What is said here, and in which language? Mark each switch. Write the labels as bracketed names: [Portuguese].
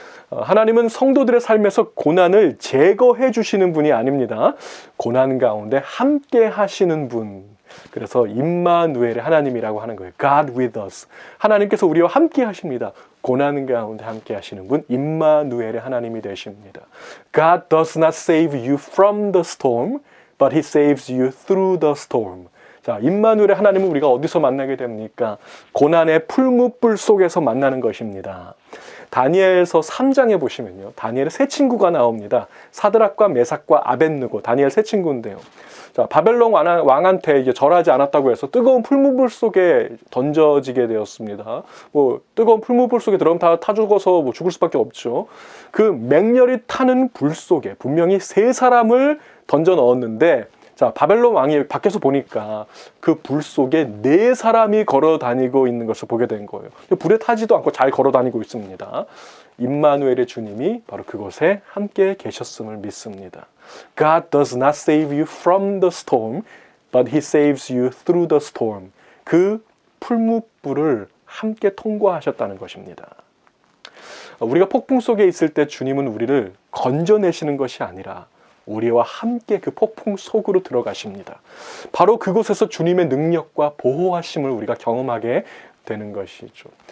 [Korean] 하나님은 성도들의 삶에서 고난을 제거해 주시는 분이 아닙니다. 고난 가운데 함께 하시는 분. 그래서 임마누엘의 하나님이라고 하는 거예요. [English] God with us. [Korean] 하나님께서 우리와 함께 하십니다. 고난 가운데 함께 하시는 분, 임마누엘의 하나님이 되십니다. [English] God does not save you from the storm, but He saves you through the storm. [Korean] 자, 임마누엘의 하나님은 우리가 어디서 만나게 됩니까? 고난의 풀무불 속에서 만나는 것입니다. 다니엘서 3장에 보시면요, 다니엘의 세 친구가 나옵니다. 사드락과 메삭과 아벳느고, 다니엘 세 친구인데요. 자, 바벨론 왕한테 이제 절하지 않았다고 해서 뜨거운 풀무불 속에 던져지게 되었습니다. 뭐 뜨거운 풀무불 속에 들어가면 다 타 죽어서 뭐 죽을 수밖에 없죠. 그 맹렬히 타는 불 속에 분명히 세 사람을 던져 넣었는데, 자, 바벨론 왕이 밖에서 보니까 그 불 속에 네 사람이 걸어 다니고 있는 것을 보게 된 거예요. 불에 타지도 않고 잘 걸어 다니고 있습니다. 임마누엘의 주님이 바로 그곳에 함께 계셨음을 믿습니다. [English] God does not save you from the storm, but He saves you through the storm. [Korean] 그 풀무불을 함께 통과하셨다는 것입니다. 우리가 폭풍 속에 있을 때 주님은 우리를 건져내시는 것이 아니라 우리와 함께 그 폭풍 속으로 들어가십니다. 바로 그곳에서 주님의 능력과 보호하심을 우리가 경험하게 되는 것이죠.